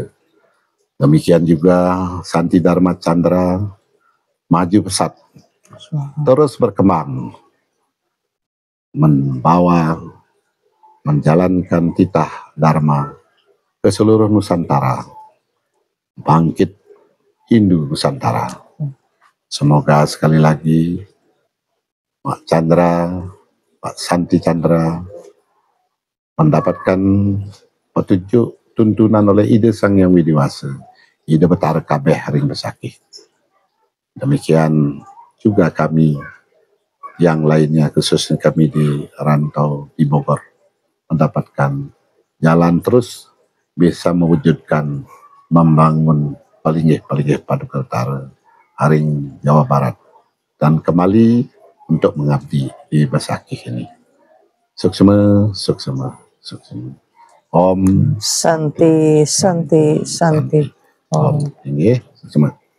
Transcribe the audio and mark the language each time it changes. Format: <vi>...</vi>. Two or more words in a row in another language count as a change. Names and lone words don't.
<id>Demikian juga Santi Dharma Chandra maju pesat, terus berkembang, menjalankan titah Dharma ke seluruh Nusantara, bangkit Hindu Nusantara. Semoga sekali lagi Pak Chandra, Pak Santi Chandra mendapatkan petunjuk tuntunan oleh ide Sang Yang Widiwasa,</id> <ban>ide betara kabeh ring besakih.</ban> <id>Demikian juga kami yang lainnya, khususnya kami di rantau di Bogor, mendapatkan jalan terus bisa mewujudkan membangun palinggih Paduka Utara Haring Jawa Barat dan kembali untuk mengabdi di Besakih ini.</id> <ban>Suksema, suksema, suksema.</ban> <sa>Om Santi, Santi, Santi.</sa> <id>Om. Ini suksema.</id>